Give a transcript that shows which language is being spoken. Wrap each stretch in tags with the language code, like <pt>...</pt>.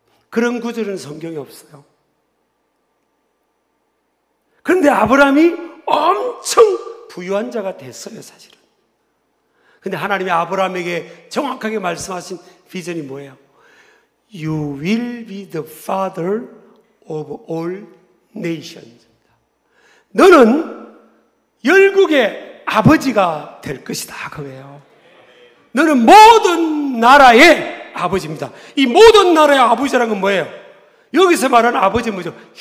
<ko>그런 구절은 성경에 없어요. 그런데 아브라함이 엄청 부유한 자가 됐어요, 사실은. 근데 하나님이 아브라함에게 정확하게 말씀하신 비전이 뭐예요?</ko> <en>You will be the father of all nations.</en> <ko>너는 열국의 아버지가 될 것이다. 그거예요. 너는 모든 나라의 아버지입니다. 이 모든 나라의 아버지라는 건 뭐예요? 여기서 말하는 아버지는 뭐죠?</ko>